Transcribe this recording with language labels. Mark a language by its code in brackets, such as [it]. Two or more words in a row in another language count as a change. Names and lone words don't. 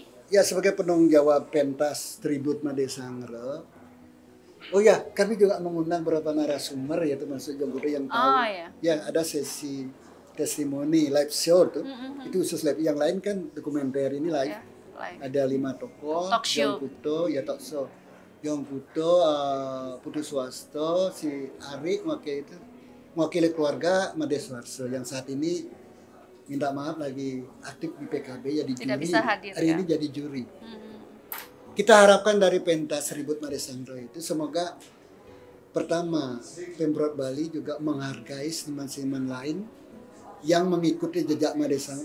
[id] Ya, sebagai penanggung jawab pentas Tribute Made Sangra. Oh ya, kami juga mengundang beberapa narasumber ya, termasuk Jongkudo yang tahu. Ya, ada sesi testimoni [en] live show [id] tuh. Itu khusus live. Yang lain kan dokumenter, ini live. Ada 5 tokoh. [en] Talk show. Jongkudo, ya talk show. [id] Jongkudo, Putu Swasto, si Ari mewakili keluarga Made Swarso yang saat ini minta maaf lagi aktif di PKB ya, di Tidak juri. bisa hadir, Hari ya. ini jadi juri. Kita harapkan dari pentas Tribute Made Sangra itu semoga pertama Pemprov Bali juga menghargai seniman-seniman lain yang mengikuti jejak Made Sangra.